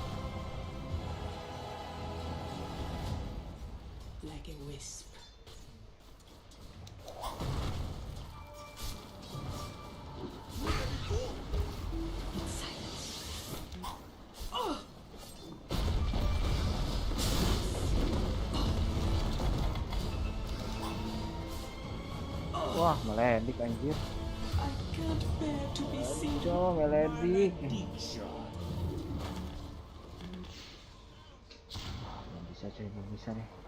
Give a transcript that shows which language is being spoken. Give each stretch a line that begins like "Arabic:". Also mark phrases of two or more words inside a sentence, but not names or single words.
English: Like a wisp. In silence. Oh!
Indonesian: Wah, meledik anjir.
English: I can't bear to be seen.
Indonesian: Cok, meledik. Bisa coy, belum bisa nih.